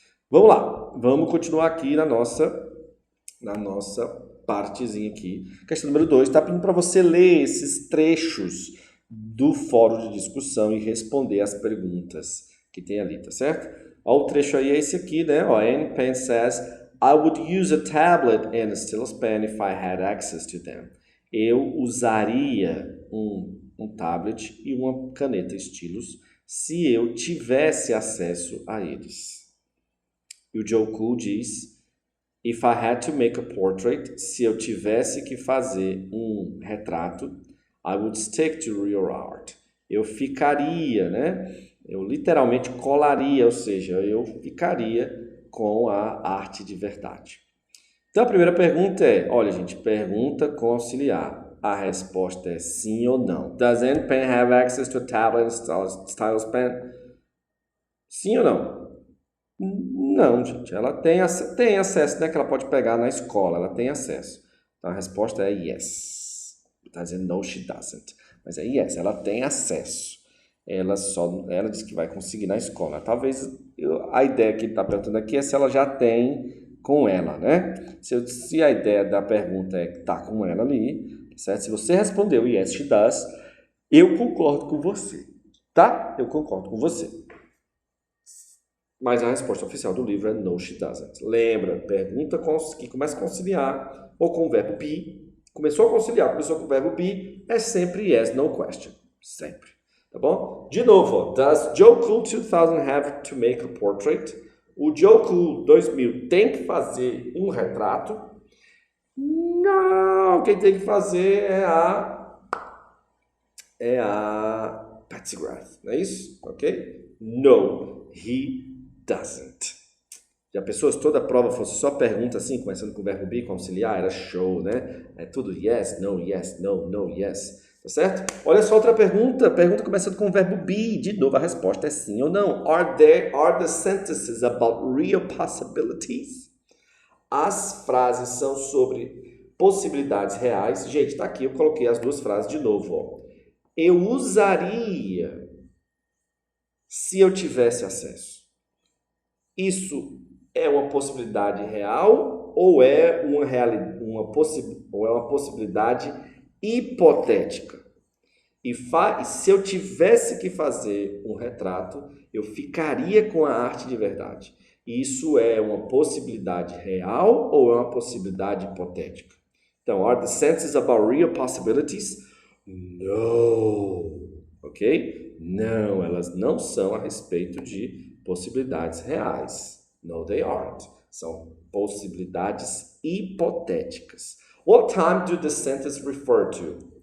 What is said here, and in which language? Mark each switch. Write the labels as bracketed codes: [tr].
[pt] Vamos lá, vamos continuar aqui na nossa partezinha aqui. Questão número 2, está pedindo para você ler esses trechos do fórum de discussão e responder as perguntas que tem ali, tá certo? Ó, o trecho aí é esse aqui, né? [en] Ó, Anne Penn says, I would use a tablet and a stylus pen if I had access to them. [pt] Eu usaria um tablet e uma caneta stylus se eu tivesse acesso a eles. E o Joe Cool diz, [en] if I had to make a portrait, [pt] se eu tivesse que fazer um retrato, [en] I would stick to real art. [pt] Eu ficaria, né? Eu literalmente colaria, ou seja, eu ficaria com a arte de verdade. Então a primeira pergunta é, olha gente, pergunta com auxiliar. A resposta é sim ou não. [en] Does Anne Penn have access to a tablet and stylus pen? [pt] Sim ou não? Não, gente. Ela tem acesso, né? Que ela pode pegar na escola. Ela tem acesso. Então a resposta é yes. Está dizendo [en] no, she doesn't. [pt] Mas é yes, ela tem acesso. Ela diz que vai conseguir na escola. Talvez a ideia que ele está perguntando aqui é se ela já tem com ela, né? Se a ideia da pergunta é que está com ela ali, certo? Se você respondeu [en] yes, she does, [pt] eu concordo com você, tá? Eu concordo com você. Mas a resposta oficial do livro é [en] no, she doesn't. [pt] Lembra, pergunta que começa a conciliar ou com o verbo be. Começou a conciliar, começou com o verbo be, é sempre [en] yes, no question. [pt] Sempre. Tá bom? De novo, ó, [en] does Joe Cool 2000 have to make a portrait? [pt] O Joe Cool 2000 tem que fazer um retrato? Não, quem tem que fazer é a Patsy Grath, não é isso? Ok? [en] No, he doesn't. [pt] Já pensou se toda a prova fosse só pergunta assim, começando com o verbo be, com auxiliar, era show, né? É tudo [en] yes, no, yes. [pt] Tá certo? Olha só outra pergunta. Pergunta começando com o verbo be. De novo, a resposta é sim ou não. [en] Are the sentences about real possibilities? [pt] As frases são sobre possibilidades reais. Gente, tá aqui, eu coloquei as duas frases de novo, ó. Eu usaria se eu tivesse acesso. Isso é uma possibilidade real ou é uma possibilidade hipotética? E se eu tivesse que fazer um retrato, eu ficaria com a arte de verdade. Isso é uma possibilidade real ou é uma possibilidade hipotética? Então, [en] are the sentences about real possibilities? No. Ok? [pt] Não, elas não são a respeito de possibilidades reais. [en] No, they aren't. [pt] São possibilidades hipotéticas. [en] What time do the sentences refer to?